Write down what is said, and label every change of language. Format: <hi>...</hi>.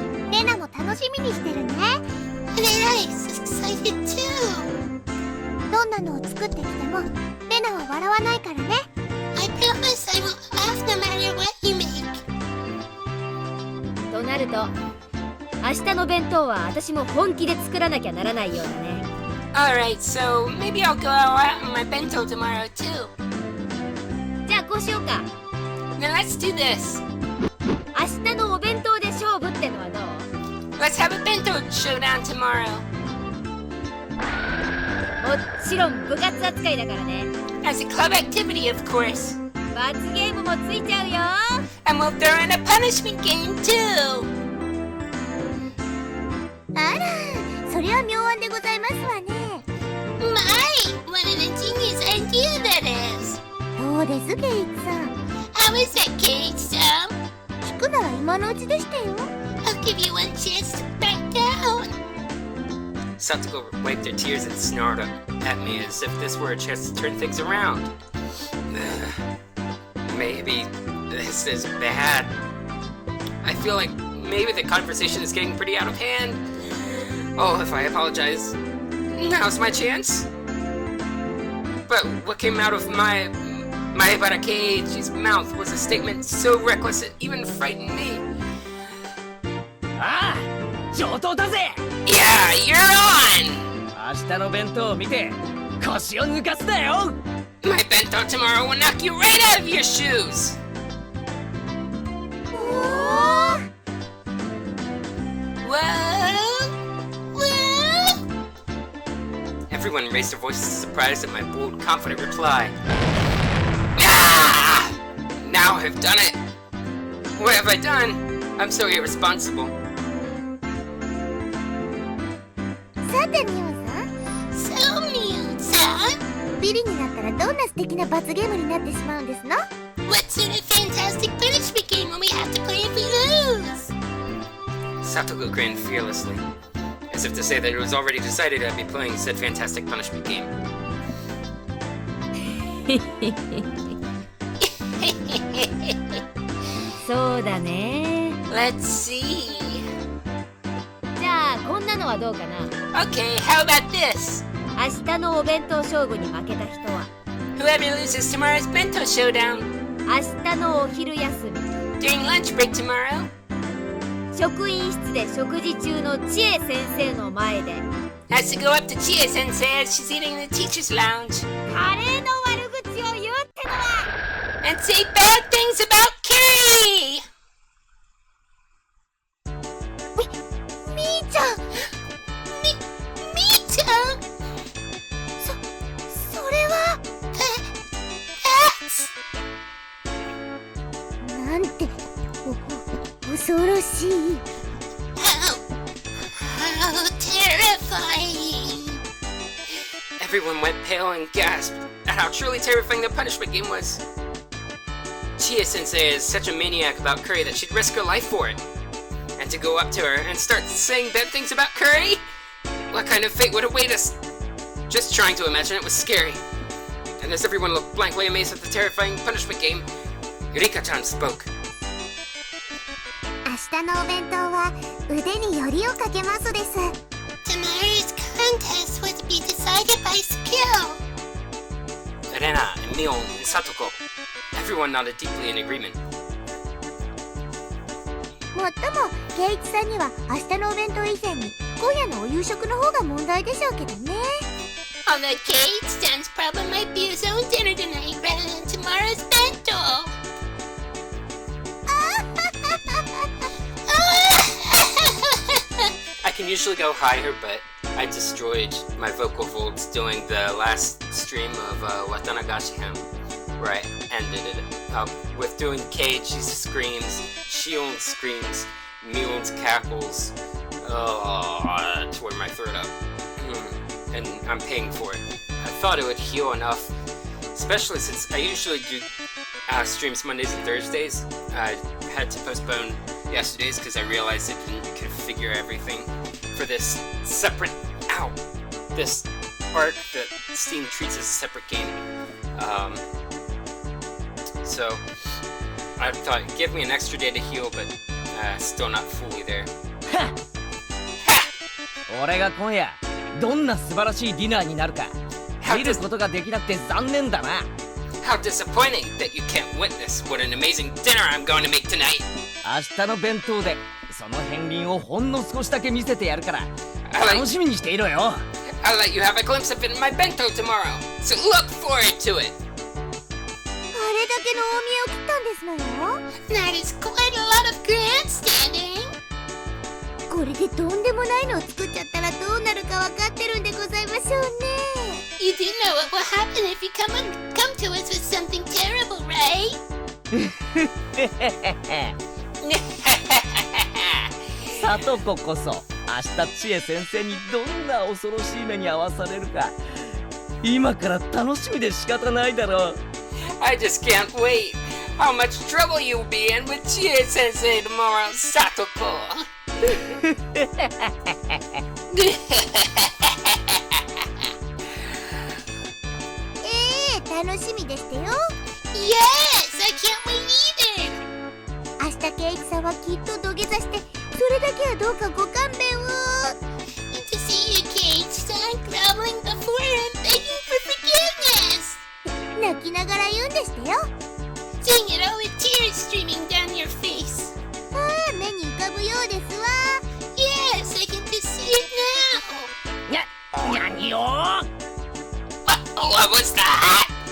<ja>レナも楽しみにしてるね。</ja> <en>And I'm excited too.</en> <ja>どんなのを作ってきてもレナは笑わないからね。</ja> <en>I promise I will laugh no matter what you make.</en> <ja>となると明日の弁当は私も本気で作らなきゃならないようだね。</ja> <en>Alright, so maybe I'll go out on my bento tomorrow too.</en> <ja>じゃあこうしようか。</ja> <en>Now let's do this.</en> <ja>明日のお弁当で勝負ってのはどう？</ja> <en>Let's have a bento showdown tomorrow.</en> <ja>もちろん部活扱いだからね。</ja> <en>As a club activity, of course.</en> <ja>罰ゲームもついちゃうよ。</ja> <en>And we'll throw in a punishment game too.</en> <ja>あら、それは妙案でございますわね。</ja> <en>My, what an ingenious idea that is.</en> <ja>どうですケイチさん。</ja> <en>How is that, Kei-Y?</en> <ja>聞くなら今のうちでしたよ。</ja> <en>I'll give you one chance to back down. Satoko wiped her tears and snarled at me as if this were a chance to turn things around. Maybe this is bad. I feel like maybe the conversation is getting pretty out of hand. Oh, if I apologize, now's my chance. But what came out of my Barakeiji's mouth was a statement so reckless it even frightened me.</en> <ja>ああ、上等だぜ。</ja> <en>Yeah, you're on!</en> <ja>明日の弁当を見て腰を抜かすなよ。</ja> <en>My bento tomorrow will knock you right out of your shoes! Everyone raised their voices surprised at my bold, confident reply. Ah! Now I've done it! What have I done? I'm so irresponsible.</en> <ja>さてミオさん、</ja> <en>So, Miu-san,</en> <ja>ビリになったらどんな素敵な罰ゲームになってしまうんですの？</ja> <en>what sort of fantastic punishment game will we have to play if we lose? Satoko grinned fearlessly, as if to say that it was already decided I'd be playing said fantastic punishment game.</en> <ja>そうだね。</ja> <en>Let's see.</en> <ja>じゃあこんなのはどうかな。</ja> <en>Okay, how about this?</en> <ja>明日のお弁当勝負に負けた人は</ja> <en>Whoever loses tomorrow's bento showdown</en> <ja>明日のお昼休み</ja> <en>during lunch break tomorrow</en> <ja>職員室で食事中の千恵先生の前で</ja> <en>has to go up to Chie Sensei as she's eating in the teacher's lounge</en> <ja>カレーの悪口を言うってのは</ja> <en>and say bad things about Kei!</en> <ja>みーちゃんみーちゃんそれはなんて恐ろしい</ja> <en>How terrifying. Everyone went pale and gasped at how truly terrifying the punishment game was. Chie-sensei is such a maniac about curry that she'd risk her life for it. And to go up to her and start saying bad things about curry? What kind of fate would await us? Just trying to imagine it was scary. And as everyone looked blankly amazed at the terrifying punishment game, Yurika-chan spoke.</en> <ja>明日のお弁当は腕によりをかけますです</ja> <en>Tomorrow's contest was to be decided by skill. Rena and Mion and Satoko. Everyone nodded deeply in agreement.</en> <ja>もっともケイイチさんには明日のお弁当以前に今夜のお夕食の方が問題でしょうけどね</ja> <en>Although Kei-chan's problem might be his own dinner tonight rather than tomorrow's bento. I can usually go higher, but I destroyed my vocal folds doing the last stream of Tatarigoroshi-hen, where I ended it up with doing Kei-Y's screams, Shion's screams, Mion's cackles, tore my throat up. And I'm paying for it. I thought it would heal enough, especially since I usually do streams Mondays and Thursdays. I had to postpone yesterday's because I realized I didn't configure everything for this separate this arc that Steam treats as a separate game. So I thought, give me an extra day to heal, but still not fully there.</en> <ja>俺が今夜どんな素晴らしいディナーになるか見ることができなくて残念だな。</ja> <en>How disappointing that you can't witness what an amazing dinner I'm going to make tonight.</en> <ja>明日の弁当でその片鱗をほんの少しだけ見せてやるから楽しみにしていろよ。</ja> <en>I'll let you have a glimpse of it in my bento tomorrow, so look forward to it.</en> <ja>あれだけの大見栄を切ったんですのよ。</ja> <en>That is quite a lot of grandstanding.</en> <ja>これでとんでもないのを作っちゃったらどうなるかわかってるんでございましょうね。</ja> <en>You do know what will happen if you come to us with something terrible, right?</en> <ja>サトコこそ明日千恵先生にどんな恐ろしい目に遭わされるか今から楽しみで仕方ないだろう。</ja> <en>I just can't wait. How much trouble you'll be in with Chie Sensei tomorrow, Satoko.</en> <ja>楽しみでしたよ。</ja> <en>Yes, I can't wait either.</en> <ja>明日圭一さんはきっと土下座してそれだけはどうかご勘弁を。</ja> <en>To see you, Kei-san, groveling before him, begging for forgiveness.</en> <ja>泣きながら言うんでしたよ。</ja> <en>Seeing it all with tears streaming down your face.</en> <ja>ああ、目に浮かぶようですわ。</ja> <en>Yes, I can just see it now.</en> <ja>何を</ja> <en>What was that?</en>